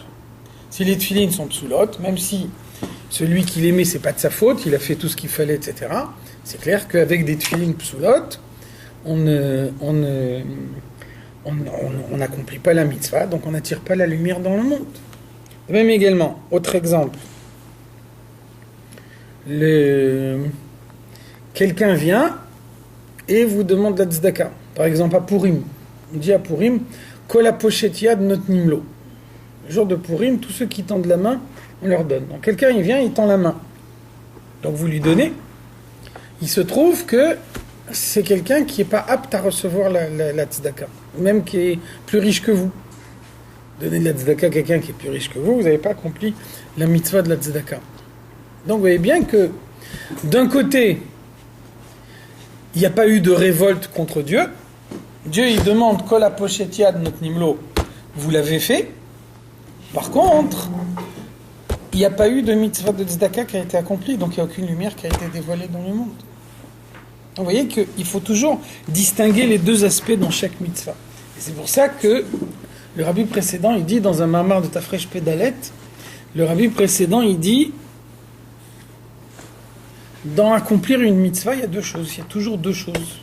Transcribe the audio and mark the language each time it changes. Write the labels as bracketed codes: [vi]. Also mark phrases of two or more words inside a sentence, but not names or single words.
[fr] Si les tefilines sont psoulotes, même si celui qui les met, c'est pas de sa faute, il a fait tout ce qu'il fallait, etc., c'est clair qu'avec des tefilines psoulotes, on n'accomplit pas la mitzvah, donc on n'attire pas la lumière dans le monde. Même également, autre exemple, quelqu'un vient et vous demande la tzedaka. Par exemple, à Purim, on dit à Purim, [he] כל הפושט יד נותנים לו. [fr] Le jour de Purim, tous ceux qui tendent la main, on leur donne. Donc quelqu'un, il vient, il tend la main. Donc vous lui donnez. Il se trouve que c'est quelqu'un qui n'est pas apte à recevoir la tzedaka, même qui est plus riche que vous. Donner de la tzedaka à quelqu'un qui est plus riche que vous n'avez pas accompli la mitzvah de la tzedaka. Donc vous voyez bien que, d'un côté, il n'y a pas eu de révolte contre Dieu. Dieu, il demande [he] כל הפושט יד נותנים לו, [fr] vous l'avez fait. Par contre, il n'y a pas eu de mitzvah de tzedaka qui a été accomplie, donc il n'y a aucune lumière qui a été dévoilée dans le monde. Donc vous voyez qu'il faut toujours distinguer les deux aspects dans chaque mitzvah. Et c'est pour ça que le rabbi précédent, il dit dans un mamar de Tafresh Pedalet, le rabbi précédent, il dit, dans accomplir une mitzvah, il y a deux choses, il y a toujours deux choses.